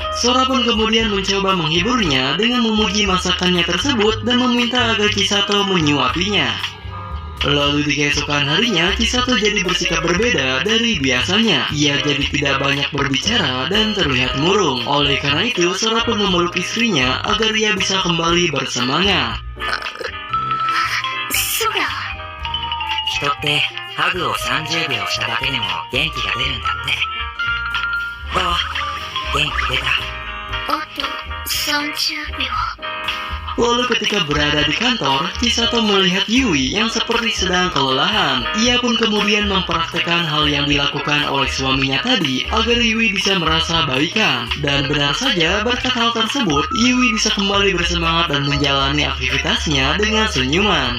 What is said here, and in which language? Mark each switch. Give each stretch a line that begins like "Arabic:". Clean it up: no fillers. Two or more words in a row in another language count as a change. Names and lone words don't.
Indonesian: Sora pun kemudian mencoba menghiburnya dengan memuji masakannya tersebut dan meminta agar Chisato menyuapinya. Lalu di keesokan harinya, Chisato jadi bersikap berbeda dari biasanya. Ia jadi tidak banyak berbicara dan terlihat murung. Oleh karena itu, Sora pun memeluk istrinya agar ia bisa kembali bersemangat.
Japanese: そら。人ってハグを30秒しただけでも元気が出るんだって。どう？元気出た？あと30秒。
Indonesian: Lalu ketika berada di kantor, Chisato melihat Yui yang seperti sedang kelelahan. Ia pun kemudian mempraktekkan hal yang dilakukan oleh suaminya tadi agar Yui bisa merasa baikan. Dan benar saja, berkat hal tersebut, Yui bisa kembali bersemangat dan menjalani aktivitasnya dengan senyuman.